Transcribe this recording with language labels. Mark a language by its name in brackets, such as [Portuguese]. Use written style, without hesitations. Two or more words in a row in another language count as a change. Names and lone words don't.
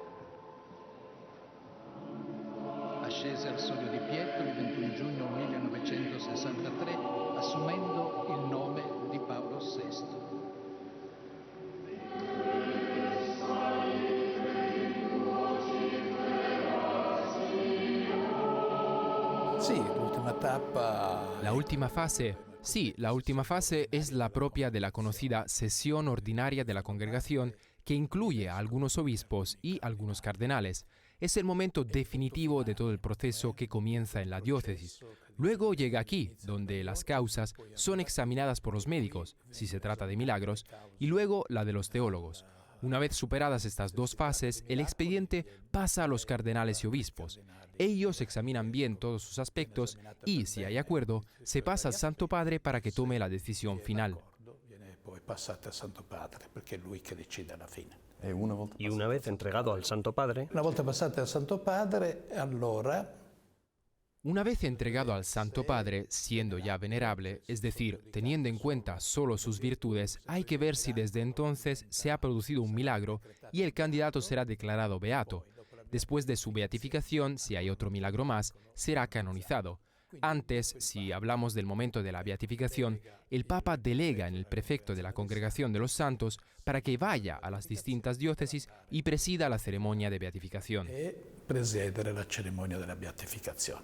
[Italian] Ascese al Soglio di Pietro il 21 giugno 1963, assumendo il nome di Paolo VI. Sì, l'ultima tappa. [Spanish] La última fase. Sí, la última fase es la propia de la conocida sesión ordinaria de la congregación, que incluye a algunos obispos y algunos cardenales. Es el momento definitivo de todo el proceso que comienza en la diócesis. Luego llega aquí, donde las causas son examinadas por los médicos, si se trata de milagros, y luego la de los teólogos. Una vez superadas estas dos fases, el expediente pasa a los cardenales y obispos. Ellos examinan bien todos sus aspectos y, si hay acuerdo, se pasa al Santo Padre para que tome la decisión final. Y una vez entregado al Santo Padre, [Italian] Una volta passate al Santo Padre, allora [Spanish] Una vez entregado al Santo Padre, siendo ya venerable, es decir, teniendo en cuenta solo sus virtudes, hay que ver si desde entonces se ha producido un milagro y el candidato será declarado beato. Después de su beatificación, si hay otro milagro más, será canonizado. Antes, si hablamos del momento de la beatificación, el Papa delega en el prefecto de la Congregación de los Santos para que vaya a las distintas diócesis y presida la ceremonia de beatificación. [Italian] Presiedere la ceremonia della beatificazione.